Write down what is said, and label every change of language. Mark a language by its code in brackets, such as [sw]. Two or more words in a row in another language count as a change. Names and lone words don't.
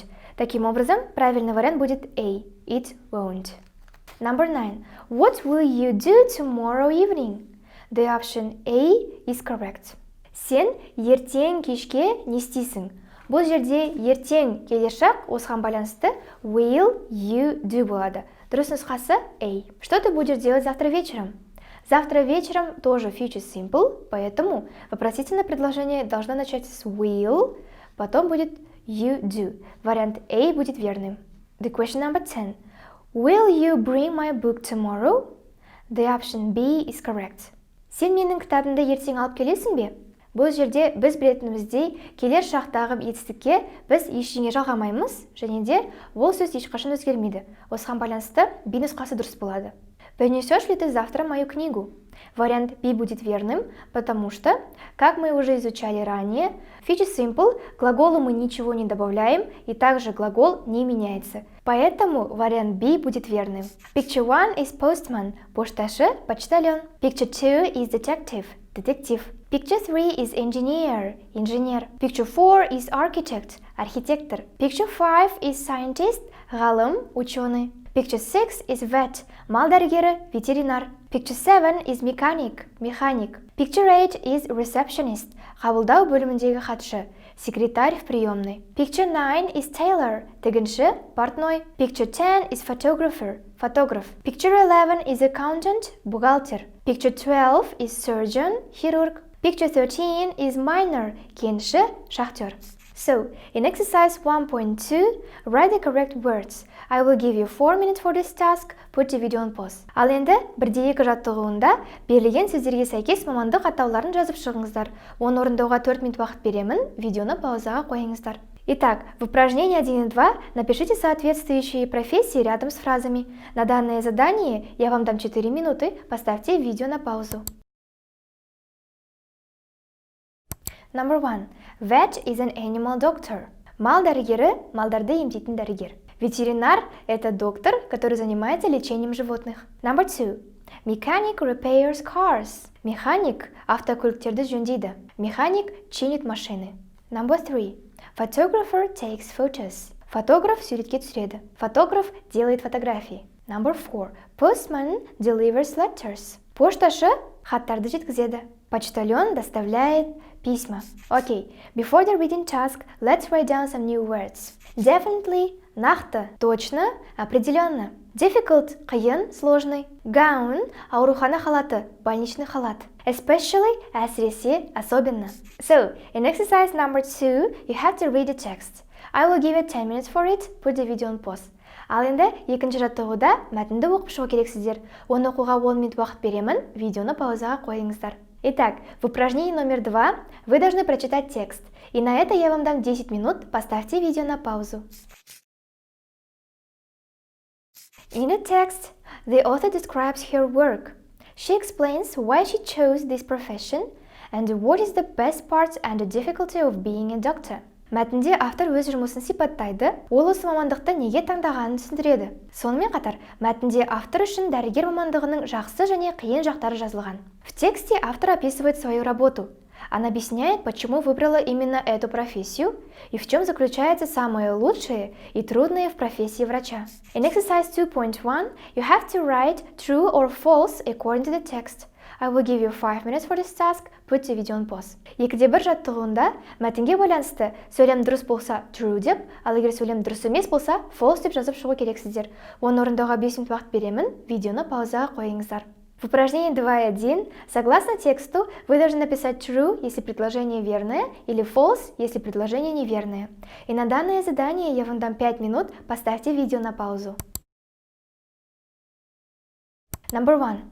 [ru] Таким образом, правильный вариант будет A. [en] It won't. Number 9. What will you do tomorrow evening? The option A is correct. [kk] Сен ертең кешке не істейсің? Бұл жерде ертең келешек, осыған байланысты [en] will you do [kk] болады. Дұрыс нұсқасы A. [ru] Что ты будешь делать завтра вечером? Завтра вечером тоже [en] future simple, [ru] поэтому вопросительное предложение должно начать с will, потом будет [en] you do. [ru] Вариант A будет верным. [en] The question number 10. Will you bring my book tomorrow? The option B is correct. [kk] Сен менің кітабымды ертең алып келесің бе? Бұл жерде біз білетініміздей келер шақтағы етістікке біз ештеңе жалғамаймыз, және де ол сөз ешқашан өзгермейді. Осыған байланысты B нұсқасы дұрыс болады. [ru] Принесешь ли ты завтра мою книгу? Вариант B будет верным, потому что, как мы уже изучали ранее, [en] future simple [ru] глаголу мы ничего не добавляем, и также глагол не меняется. Поэтому вариант B будет верным. [en] Picture 1 is postman, [kk] пошташы, почтальон. [en] Picture 2 is detective, детектив. Picture 3 is engineer, инженер. Picture 4 is architect, архитектор. Picture 5 is scientist, [kk] ғалым, ученый. [en] Picture 6 is vet, [kk] мал дәрігері, ветеринар. [en] Picture 7 is mechanic. Picture 8 is receptionist. [kk] Қабылдау бөліміндегі хатшы. [ru] Секретарь в приемной. [en] Picture 9 is tailor. [kk] Тігінші, портной. [en] Picture 10 is фотограф. Picture 11 is accountant. Бухгалтер. Picture 12 is surgeon. Хирург. Picture 13 is miner. [kk] Кенші, шахтер. [en] So, in exercise 1.2, write the correct words. I will give you 4 minutes for this task. Put the video on pause. [kk] Ал енді, 1-2 жаттығуында берілген сөздерге сәйкес мамандық атауларын жазып шығыңыздар. Оны орындауға 4 минут уақыт беремін. Видеоны паузаға қойыңыздар. [ru] Итак, в упражнении 1.2 напишите соответствующие профессии рядом с фразами. На данное задание я вам дам 4 минуты. Поставьте видео на паузу. [en] Number 1. Vet is an animal doctor. [kk] Мал дәрігері – малдарды емдейтін дәрігер. [ru] Ветеринар – это доктор, который занимается лечением животных. [en] Number 2. Mechanic repairs cars. [kk] Механик автокөліктерді жөндейді. [ru] Механик чинит машины. [en] Number 3. Photographer takes photos. [kk] Фотограф суретке түсіреді. [ru] Фотограф делает фотографии. [en] Number 4. Postman delivers letters. [kk] Пошташы хаттарды жеткізеді. [ru] Почтальон доставляет письма. [en] Okay, before the reading task, let's write down some new words. Definitely, [ru] нақты, точно, определенно. [en] Difficult, қиын, сложный. Gown, [kk] аурухана халаты, [ru] больничный халат. [en] Especially, әсіресе, особенно. So, in exercise number 2, you have to read the text. I will give you 10 minutes for it. Put the video on pause. [kk] Ал енді, екінші жаттығуда мәтінді оқып шығу керексіздер. Оны оқуға 10 минут уақыт беремін. Видеоны паузаға қойыңыздар. [ru] Итак, в упражнении номер 2 вы должны прочитать текст. И на это я вам дам 10 минут. Поставьте видео на паузу. [en] In the text, the author describes her work. She explains why she chose this profession and what is the best part and the difficulty of being a doctor. [kk] Мәтінде автор өз жұмысын сипаттайды, ол осы мамандықты неге таңдағанын түсіндіреді. Сонымен қатар, мәтінде автор үшін дәрігер мамандығының жақсы және қиын жақтары жазылған. [ru] В тексте автор описывает свою работу. Она объясняет, почему выбрала именно эту профессию и в чем заключается самое лучшее и трудное в профессии врача. [en] In exercise 2.1, you have to write true or false according to the text. I will give you 5 minutes for this task. Put the video on pause. [kk] Екіде бір жаттығуында мәтінге байланысты сөйлем дұрыс болса true деп, ал егер сөйлем дұрыс емес болса false деп жазып шығу керексіздер. Оны орындауға 5 минут уақыт беремін. Видеоны паузаға қойыңыздар. [ru] В упражнении 2.1, согласно тексту, вы должны написать true, если предложение верное, или false, если предложение неверное. И на данное задание я вам дам 5 минут. Поставьте видео на паузу. [en] Number 1.